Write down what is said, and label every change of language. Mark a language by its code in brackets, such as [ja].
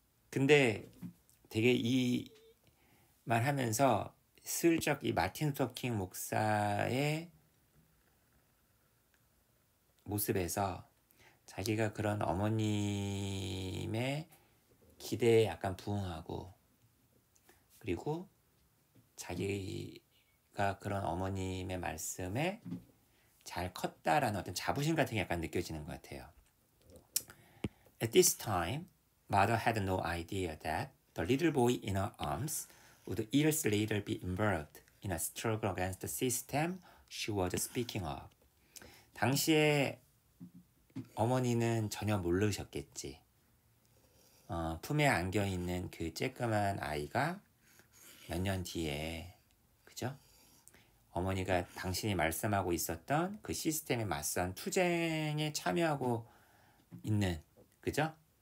[ko] 근데 되게 이 말 하면서 슬쩍 이 마틴 루터 킹 목사의 모습에서 자기가 그런 어머님의 기대에 약간 부응하고, 그리고 자기가 그런 어머님의 말씀에 잘 컸다라는 어떤 자부심 같은 게 약간 느껴지는 것 같아요. [en] At this time, mother had no idea that the little boy in her arms would years later be involved in a struggle against the system she was speaking of. [ko] 당시에 어머니는 전혀 모르셨겠지. 품에 안겨 있는 그 쬐끄만 아이가 몇 년 뒤에, 그죠? 어머니가 당신이 말씀하고 있었던 그 시스템에 맞선 투쟁에 참여하고 있는, 그죠?